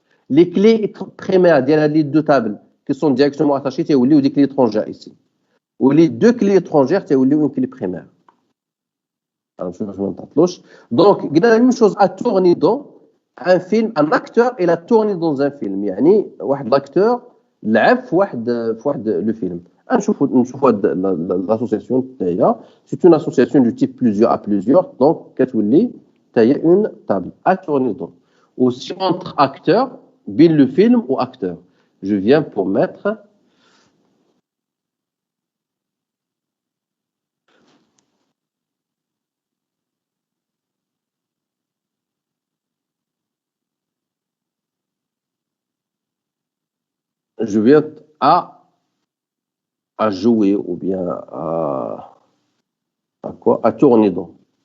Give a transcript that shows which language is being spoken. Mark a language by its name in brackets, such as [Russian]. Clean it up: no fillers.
[French] Les clés primaires des deux tables qui sont directement attachées, c'est des clés étrangères ici. Ou les deux clés étrangères, c'est une clé primaire. Alors, donc, il y a la même chose à tourner dans un film. Un acteur, il a tourné dans un film. [Arabic] يعني واحد l'acteur لعب في واحد le film. نشوفوا l'association تاعها. [French] C'est une association du type plusieurs à plusieurs. Donc, [Arabic] كتولي تاهي [French] une table à tourner dans. Aussi entre acteurs, [Arabic] بين [French] le film ou acteur. Je viens pour mettre à jouer ou bien à quoi? À tourner dans.